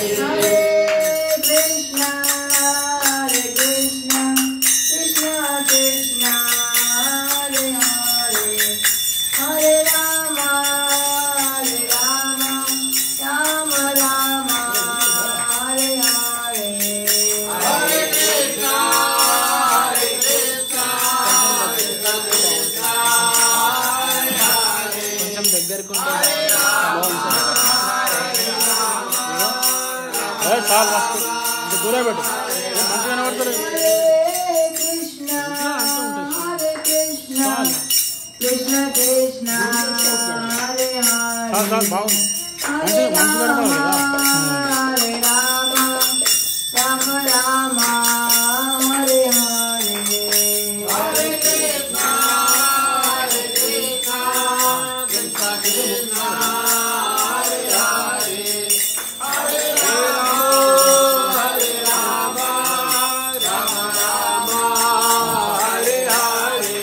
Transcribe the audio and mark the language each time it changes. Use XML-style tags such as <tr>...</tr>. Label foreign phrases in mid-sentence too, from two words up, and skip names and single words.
<sa>हरे कृष्णा कृष्णा कृष्णा हरे हरे हरे राम राम राम हरे हरे हरे कृष्णा कृष्णा कृष्णा हरे हरे</sa> <te>కొంచెం దగ్గరకు చాలు ఫస్ట్ ఇంకా దూరం పెట్టు మంచిగా కనబడతారు</te> <sa>हरे कृष्णा कृष्ण कृष्ण हरे हरे</sa> <te>చాలు చాలు బాగుంది మంచిగా మంచిగా కనబడాలి కదా</te> <sa>हरे राम राम राम हरे हरे हरे कृष्णा कृष्णा कृष्णा हरे हरे हरे राम राम राम हरे हरे</sa>